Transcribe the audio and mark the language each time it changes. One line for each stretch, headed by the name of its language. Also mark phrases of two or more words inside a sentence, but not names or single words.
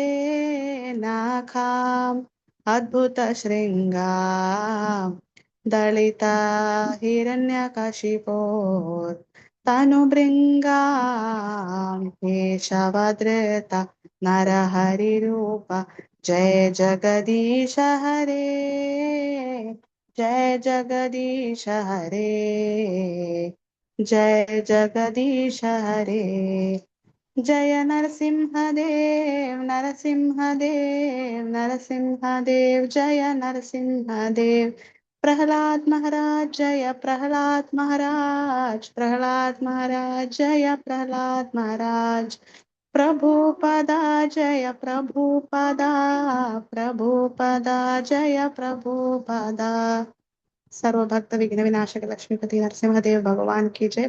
Sanskrit: नाखाम् अद्भुत शृंगाम् दलित हिरण्यकशिपोर् तनुभृंगाम् केशवधृत नरहरिरूप जय जगदीश हरे जय जगदीश हरे जय जगदीश हरे जय नरसिंहदेव नरसिंहदेव नरसिंहदेव जय नरसिंहदेव
Hindi: प्रहलाद महाराज जय प्रहलाद महाराज प्रहलाद महाराज जय प्रहलाद महाराज प्रभुपदा जय प्रभुपदा प्रभुपदा जय प्रभुपदा सर्वभक्त विघ्न विनाशक लक्ष्मीपति नरसिंहदेव भगवान की जय।